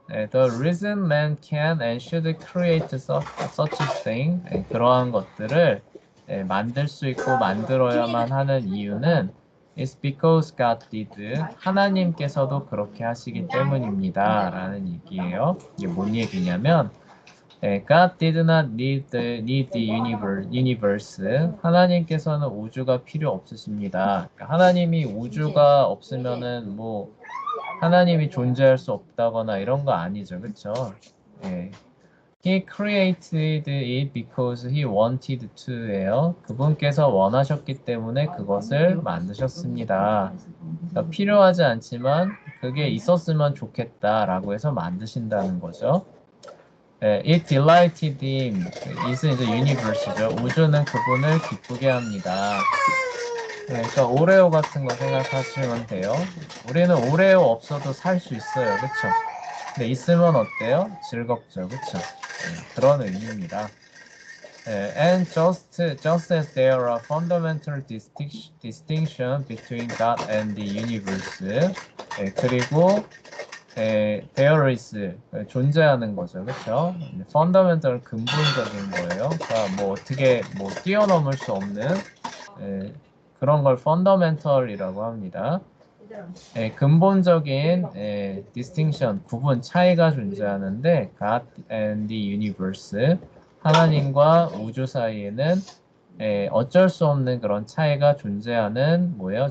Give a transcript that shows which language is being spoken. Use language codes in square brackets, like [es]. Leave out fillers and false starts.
[en] The reason man can and should create such a thing, [ko] 그러한 것들을 만들 수 있고 만들어야만 하는 이유는 [en] is because God did, [ko] 하나님께서도 그렇게 하시기 때문입니다. 라는 얘기예요. 이게 뭔 얘기냐면 [en] God did not need the universe. [ko] 하나님께서는 우주가 필요 없으십니다. 그러니까 하나님이 우주가 없으면은 뭐 하나님이 존재할 수 없다거나 이런 거 아니죠, 그렇죠? [en] He created it because he wanted to예요. [ko] 그분께서 원하셨기 때문에 그것을 만드셨습니다. 그러니까 필요하지 않지만 그게 있었으면 좋겠다라고 해서 만드신다는 거죠. [en] It delighted him. it은 이제 universe죠. [ko] 우주는 그분을 기쁘게 합니다. 그러니까 오레오 같은 거 생각하시면 돼요. 우리는 오레오 없어도 살 수 있어요. 그쵸? 근데 있으면 어때요? 즐겁죠. 그쵸? 그런 의미입니다. [en] And just as there are fundamental distinction between God and the universe. [ko] 그리고 [en] there is, [ko] 존재하는 거죠. 그쵸? fundamental, 근본적인 거예요. 그러니까 뭐 어떻게 뭐 뛰어넘을 수 없는 그런 걸 fundamental이라고 합니다. 근본적인 distinction, 구분, 차이가 존재하는데 [en] God and the universe, [ko] 하나님과 우주 사이에는 어쩔 수 없는 그런 차이가 존재하는 뭐예요?